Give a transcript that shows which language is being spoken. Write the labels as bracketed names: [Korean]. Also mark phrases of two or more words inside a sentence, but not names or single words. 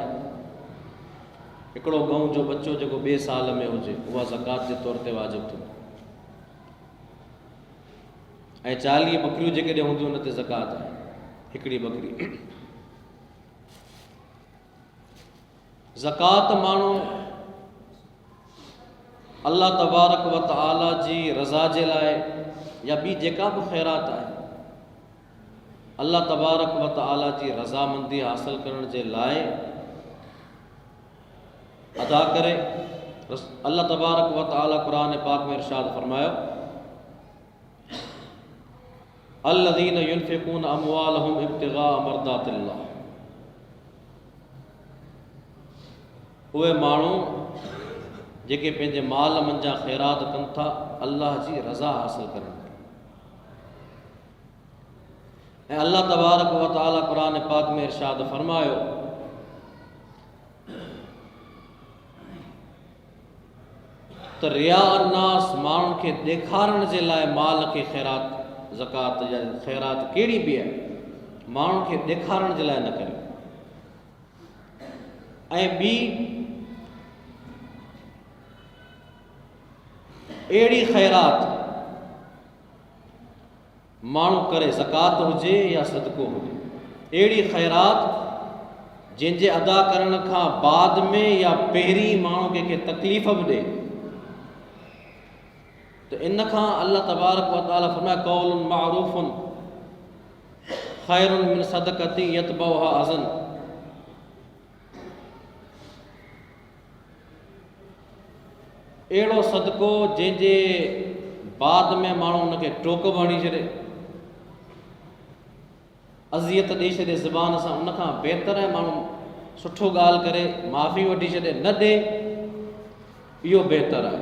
[Sindhi] हिकिड़ो गऊं जो बच्चो जेको ॿिए साल में हुजे, उहा ज़कात जे तौर ते वाजिबु थींदी। ऐं 40 बकरियूं जेकॾहिं हूंदियूं उन ते ज़कात आहे, हिकिड़ी बकरी। ज़कात माण्हू अल्लाह तबारक व तआला जी रज़ा जे लाइ या ॿी जेका बि ख़ैरात आहे, अल्लाह तबारक व तआला जी रज़ामंदी हासिल करण जे लाइ अदा करे। अल्लाह तबारक व तआला क़ुरान पाक में इरशाद फरमायो, [Arabic] الذين ينفقون أموالهم ابتغاء مرضات الله, [Sindhi] उहे माण्हू जेके पंहिंजे माल मंझां ख़ैरात कनि था अल्लाह जी रज़ा हासिल करण। ऐं अल्लाह तबारक व तआला क़ुरान पाक में इरशाद फरमायो, त [Arabic] رئاء الناس, [Sindhi] माण्हुनि खे ॾेखारण जे लाइ माल खे ख़ैरात, ज़कात या ख़ैरात कहिड़ी बि आहे, माण्हुनि खे ॾेखारण जे लाइ न करियो। ऐं ॿी अहिड़ी ख़ैरात माण्हू करे, ज़कात हुजे या सदको हुजे, अहिड़ी ख़ैरात जंहिंजे अदा करण खां बाद में या पहिरीं माण्हू कंहिंखे तकलीफ़ बि ॾे, त इन खां अल्लाह तबारक व तआला फरमाए, [Arabic] قول معروف خير من صدقة يتبعها أذى. [Sindhi] अहिड़ो सदको जंहिंजे बाद में माण्हू उनखे टोक बि हणी छॾे, अज़ियत ॾेई छॾे ज़बान सां, उनखां बहितर आहे माण्हू सुठो ॻाल्हि करे माफ़ी वठी छॾे, न ॾे, इहो बहितर आहे।